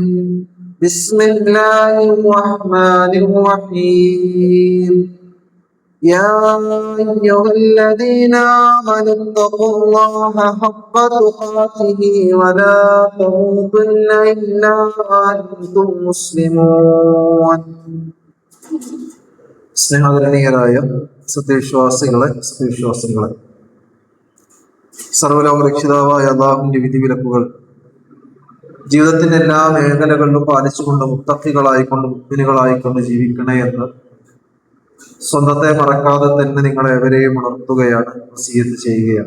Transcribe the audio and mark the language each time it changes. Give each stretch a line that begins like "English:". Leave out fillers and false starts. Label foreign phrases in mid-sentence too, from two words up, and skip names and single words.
Arabic: بسم الله الرحمن الرحيم. يا أيها الذين آمنوا اتقوا الله حق تقاته ولا تموتن إلا وأنتم مسلمون.
Malayalam: സ്നേഹധരണീയരായ സത്യവിശ്വാസികളെ സർവ്വലോക രക്ഷിതാവായ അല്ലാഹുവിന്റെ വിധിവിലക്കുകൾ ജീവിതത്തിന്റെ എല്ലാ മേഖലകളിലും പാലിച്ചുകൊണ്ട് മുത്തഖികളായിക്കൊണ്ട് മുഅ്മിനുകളായിക്കൊണ്ട് ജീവിക്കണേ എന്ന് സ്വന്തത്തെ മറക്കാതെ തന്നെ നിങ്ങളെ എവരെയും ഉണർത്തുകയാണ്, വസിയത്ത് ചെയ്യുകയാണ്.